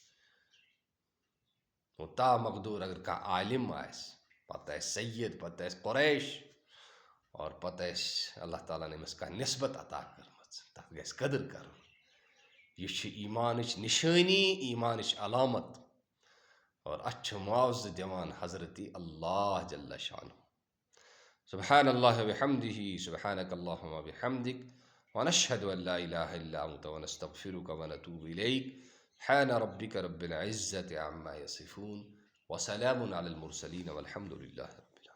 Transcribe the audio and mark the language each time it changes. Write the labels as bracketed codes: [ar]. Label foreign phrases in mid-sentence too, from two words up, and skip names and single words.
[ks] تا مقدوٗر اگر کانٛہہ عالم آسہِ، پتہٕ آسہِ سید، پتہٕ آسہِ قریش، اور پتہٕ آسہِ اللہ تعالیٰ ہن أمِس کانٛہہ نسبت عطا کٔرمٕژ، تتھ گژھِ قدر کرُن. یہِ چھِ ایٖمانٕچ نشٲنی، ایٖمانٕچ علامت، اور اتھ چھُ معاوضہٕ دِوان حضرت اللہ [ar] جل شانہ. سبحان اللہ وبحمدہ، سبحانک اللہم وبحمدک، ونشہد ان لا الہ الا انت ونستغفرک ونتوب الیک. سبحان ربک رب العزة عما یصفون وسلام علی المرسلین والحمد للہ.